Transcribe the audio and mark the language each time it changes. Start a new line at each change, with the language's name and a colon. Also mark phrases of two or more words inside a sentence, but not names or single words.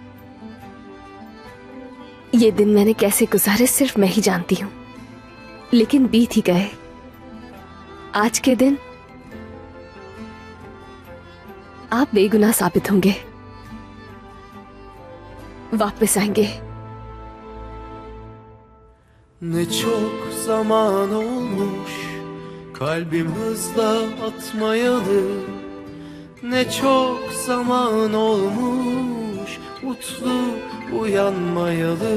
Hindi: ये दिन मैंने कैसे गुजारे सिर्फ मैं ही जानती हूं, लेकिन बीत ही गए। आज के दिन आप बेगुनाह साबित होंगे, वापस आएंगे।
Turkish: Ne çok zaman olmuş kalbim hızla atmayalı. Ne çok zaman olmuş mutlu uyanmayalı.